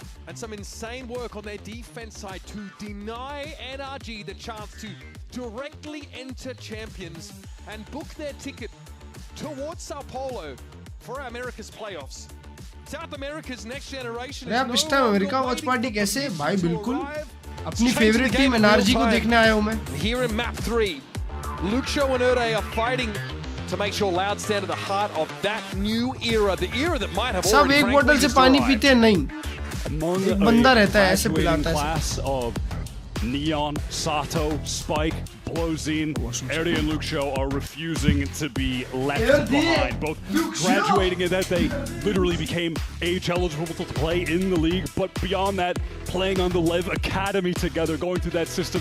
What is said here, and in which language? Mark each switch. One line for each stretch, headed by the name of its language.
English: And some insane work on their defense side to deny NRG the chance to directly enter champions and book their ticket towards Sao Paulo for America's playoffs. South America's next generation is
Hindi: इस time America watch party कैसे भाई? बिल्कुल अपनी favourite team NRG को देखने आया हूं मैं।
English: Here in map 3, Luxo and Erde are fighting to make sure Loud stand at the heart of that new era, the era that might have
Hindi: सब एक बोतल से पानी पीते हैं नहीं, एक बंदा रहता है ऐसे पिलाता है।
English: Neon, Sato, Spike, Blowzine, Erde and Luxo are refusing to be left behind. Both graduating in that they literally became age eligible to play in the league, but beyond that, playing on the LEV Academy together, going through that system.